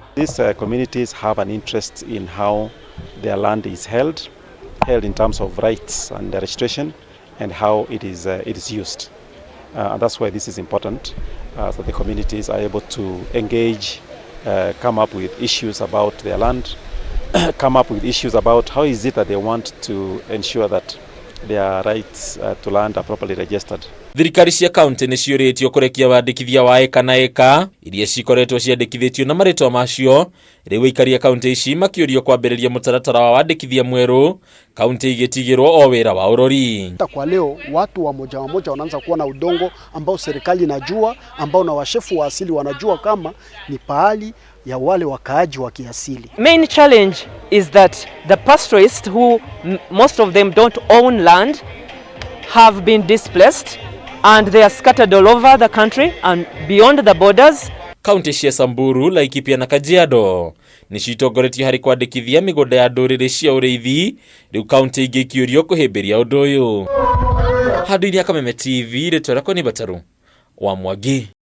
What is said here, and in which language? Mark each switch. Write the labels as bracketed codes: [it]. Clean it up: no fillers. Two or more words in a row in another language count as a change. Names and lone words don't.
[en] These communities have an interest in how their land is held in terms of rights and registration and how it is used. And that's why this is important, so the communities are able to engage, come up with issues about their land, come up with issues about how is it that they want to ensure that their rights to land are properly registered. [ki] Thirikari cia kaunti ni ciuritio kurekia wandikithia wa eka na eka iria cikoretwo ciandikithitio na maritwa macio riu ikaria kaunti ici makiurio kwambiriria mutaratara wa wandikithia mweru kaunti igitigirwo o wira wa urori. [sw] Kwa leo watu wa moja wanaanza kuwa na udongo ambao serikali inajua, ambao na washefu wa asili wanajua kama ni pahali ya wale wakaaji wa kiasili. [en] Main challenge is that the pastoralists, who most of them don't own land, have been displaced and they are scattered all over the country and beyond the borders. [ki] Kaunti cia Samburu, Laikipia na Kajiado ni citongoretio hari kwandikithia migunda ya nduriri cia uriithi riu kaunti ingi ikiurio kuhimbiria undu uyu. Handu-ini ya Kameme TV ritwa rakwa ni Bataru wa Mwagi.